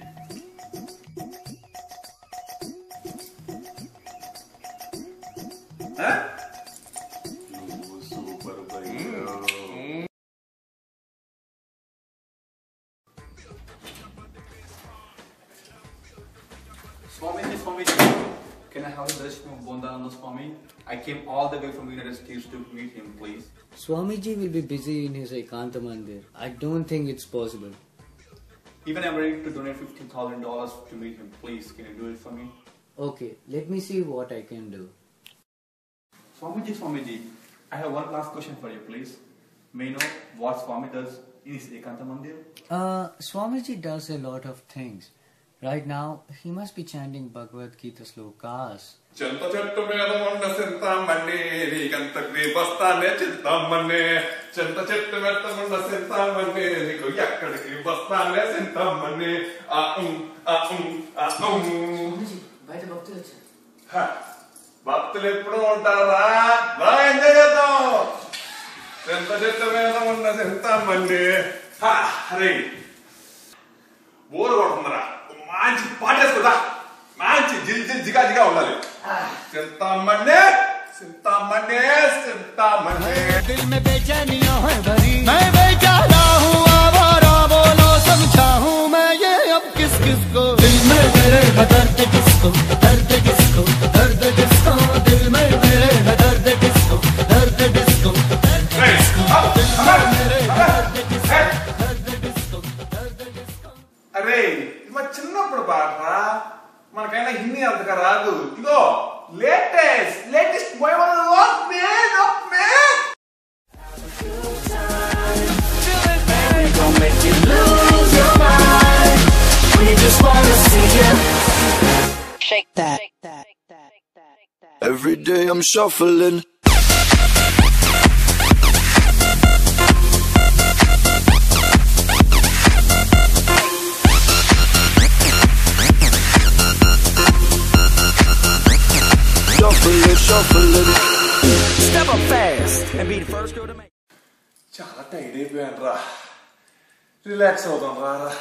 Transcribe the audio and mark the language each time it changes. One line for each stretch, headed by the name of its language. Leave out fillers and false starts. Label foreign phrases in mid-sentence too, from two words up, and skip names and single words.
Telugu: నువ్వు సూపర్ భయ్య.
English: Swamiji, can I have a darshan of Bondananda Swami? I came all the way from United States to meet him, please. Swamiji will be busy in his Ekanta Mandir. I don't think it's possible. Even I'm ready to donate $15,000 to meet him, please. Can you do it for me? Okay, let me see what I can do. Swamiji, I have one last question for you, please. May I know what Swami does in his Ekanta Mandir? Swamiji does a lot of things. Right now, he must be chanting Bhagavad Gita slokas.
Telugu: చింత చెట్టు మీద ఉన్న చింతామణి నీకంత బస్తానే చింతామణి చింత చెట్టు మీద ఉన్న చింతామణి నీకు ఎక్కడికి బస్తానే చింతామణి బయట భక్తులు వచ్చారు. భక్తులు ఎప్పుడు ఉంటారా? బాగా ఎంజాయ్ చేద్దాం. చింత చెట్టు మీద ఉన్న చింతామణి. అరే బోరు కొడుతుందిరా, మంచి పాటేసుకుందా, మంచి జిగా ఉండాలి. చింతామణి చింతామణి చింతామణి.
Hindi: दिल में बेचैनियां है भरी, मैं बेचारा हूँ आवारा, बोलो समझाऊं मैं ये अब किस किस को. दिल में मेरे है दर्द किसको, दर्द किसको, दर्द किसको. दिल में मेरे है दर्द किसको, दर्द किसको, दर्द किसको. दिल में मेरे है दर्द किसको, दर्द किसको, दर्द किसको.
Telugu: అరే ఇది మా చిన్నప్పుడు పాటరా, మనకైనా హిందీ అంతగా రాదు. ఇదో లేటెస్ట్
English: Shake that. Every day I'm shuffling. Shuffling. Step up fast and be the first girl to make.
Telugu: చాలా టైడ్ అయిపోయాను రా, రిలాక్స్ అవుతాం రా.